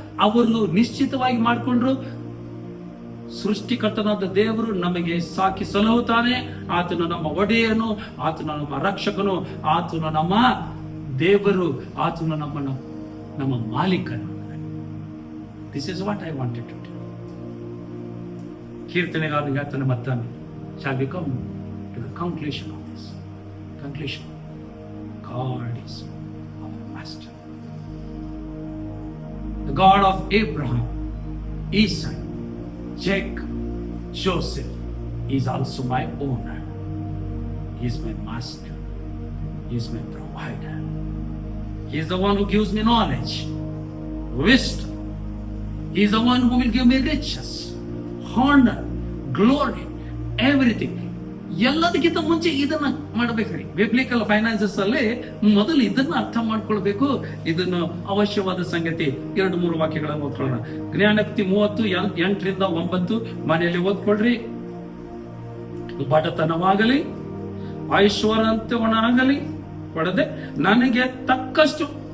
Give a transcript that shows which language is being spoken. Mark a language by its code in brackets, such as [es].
[kn] ಅವರು ನಿಶ್ಚಿತವಾಗಿ ಮಾಡಿಕೊಂಡ್ರು, ಸೃಷ್ಟಿಕರ್ತನಾದ ದೇವರು ನಮಗೆ ಸಾಕಿ ಸಲಹುತ್ತಾನೆ. ಆತನು ನಮ್ಮ ಒಡೆಯನು, ಆತನು ನಮ್ಮ ರಕ್ಷಕನು, ಆತನು ನಮ್ಮ ದೇವರು, ಆತನು ನಮ್ಮ ಮಾಲೀಕನು. [en] This is what I wanted to tell. [kn] ಕೀರ್ತನೆಗಾರನಿಗೆ ಆತನ ಮತ್ತೊಮ್ಮೆ [en] shall we come to the conclusion of this. Conclusion. God is our master. The God of Abraham, Isaac, Jacob, Joseph is also my owner. He is my master. He is my provider. He is the one who gives me knowledge, wisdom. He is the one who will give me riches, honor, glory, everything. [kn] ಎಲ್ಲದಕ್ಕಿಂತ ಮುಂಚೆ ಇದನ್ನ ಮಾಡಬೇಕ್ರಿ. Biblical finances ಅಲ್ಲಿ ಮೊದಲು ಇದನ್ನ ಅರ್ಥ ಮಾಡ್ಕೊಳ್ಬೇಕು. ಇದನ್ನು ಅವಶ್ಯವಾದ ಸಂಗತಿ. 2-3 ವಾಕ್ಯಗಳನ್ನು ಓದ್ಕೊಳ್ಳೋಣ. ಜ್ಞಾನೋಕ್ತಿ 30:8-9 ಮನೆಯಲ್ಲಿ ಓದ್ಕೊಳ್ರಿ. ಬಡತನವಾಗಲಿ ಐಶ್ವರ್ಯವಂತವನಾಗಲಿ ಕೊಡದೆ ನನಗೆ ತಕ್ಕಷ್ಟು.